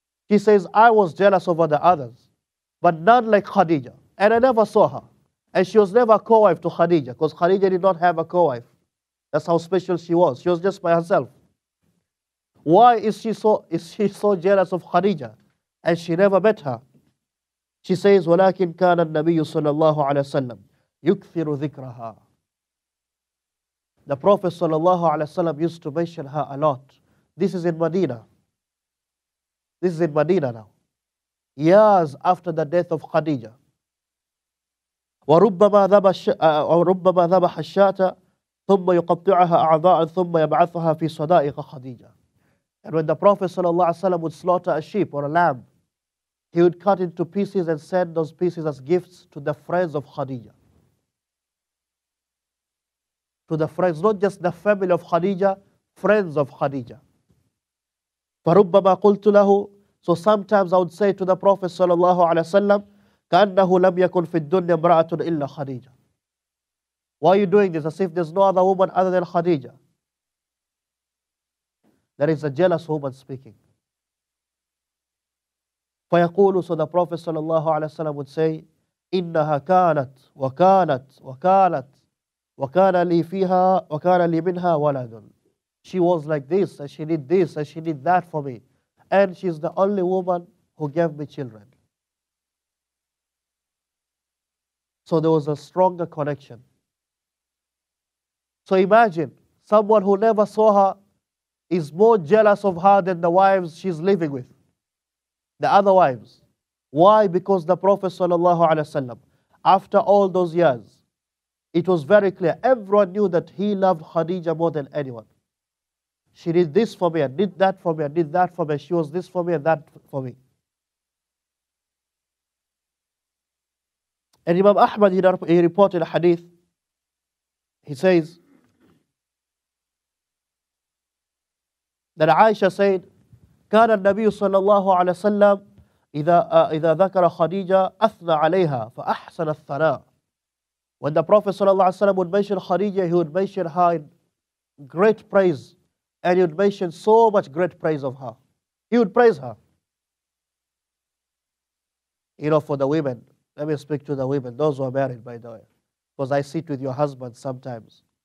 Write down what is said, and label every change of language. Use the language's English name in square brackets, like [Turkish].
[English] She says, I was jealous over the others, but none like Khadija. And I never saw her. And she was never a co-wife to Khadija, because Khadija did not have a co-wife. That's how special she was. She was just by herself. Why is she so jealous of Khadija? And she never met her. She says, [Arabic] وَلَكِنْ كَانَ النَّبِيُّ صَلَّى اللَّهُ عَلَيْهِ وسلم يُكْثِرُ ذِكْرَهَا. [English] The Prophet sallallahu alaihi wasallam used to mention her a lot. This is in Medina. This is in Medina now. Years after the death of Khadija. [Arabic] وَرُبَّمَا ذَبَحَ الشَّاةَ ثُمَّ يُقَطِّعَهَا أَعْضَاءً ثُمَّ يَبْعَثُهَا فِي صَدَائِقَ خَدِيجَةَ. [English] And when the Prophet ﷺ would slaughter a sheep or a lamb, he would cut into pieces and send those pieces as gifts to the friends of Khadija. To the friends, not just the family of Khadija, friends of Khadija. [Arabic] فَرُبَّمَا قُلْتُ لَهُ. [English] So sometimes I would say to the Prophet ﷺ, [Arabic] كَأَنَّهُ لَمْ يَكُنْ فِي الدُّنْيَا امْرَأَةٌ إِلَّا خَدِيجَةٌ. [English] Why are you doing this? As if there's no other woman other than Khadija. There is a jealous woman speaking. [Arabic] فَيَقُولُ. [English] So the Prophet ﷺ would say, [Arabic] إِنَّهَا كَانَتْ وَكَانَتْ وَكَانَ لِي مِنْهَا وَلَدٌ. [English] She was like this, and she did this, and she did that for me. And she's the only woman who gave me children. So there was a stronger connection. So imagine, someone who never saw her is more jealous of her than the wives she's living with, the other wives. Why? Because the Prophet ﷺ, after all those years, It was very clear. Everyone knew that he loved Khadija more than anyone. She did this for me and did that for me and did that for me. She was this for me and that for me. And Imam Ahmad, he reported a hadith. He says that Aisha said, [Arabic] كان النبي صلى الله عليه وسلم إذا ذكر خديجة أثنى عليها فأحسن الثناء. [English] When the Prophet صلى الله عليه وسلم would mention Khadija, he would mention her in great praise, and he would mention so much great praise of her. He would praise her. You know, for the women, let me speak to the women, those who are married, by the way, because I sit with your husband sometimes.